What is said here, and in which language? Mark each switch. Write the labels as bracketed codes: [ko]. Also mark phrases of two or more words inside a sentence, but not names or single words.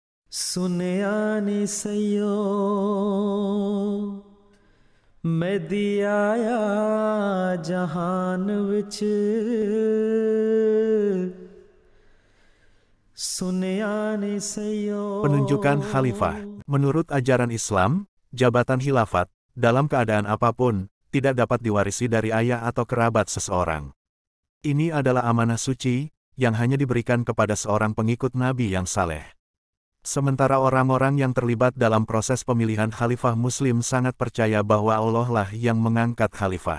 [pa] ਸੁਨਿਆ ਨੀ ਸਈਓ ਮੈਂ ਦਿਆਇਆ ਜਹਾਨ ਵਿੱਚ ਸੁਨਿਆ ਨੀ ਸਈਓ. [id] Penunjukan khalifah. Menurut ajaran Islam, jabatan khilafat, dalam keadaan apapun, tidak dapat diwarisi dari ayah atau kerabat seseorang. Ini adalah amanah suci, yang hanya diberikan kepada seorang pengikut Nabi yang saleh. Sementara orang-orang yang terlibat dalam proses pemilihan khalifah muslim sangat percaya bahwa Allah lah yang mengangkat khalifah.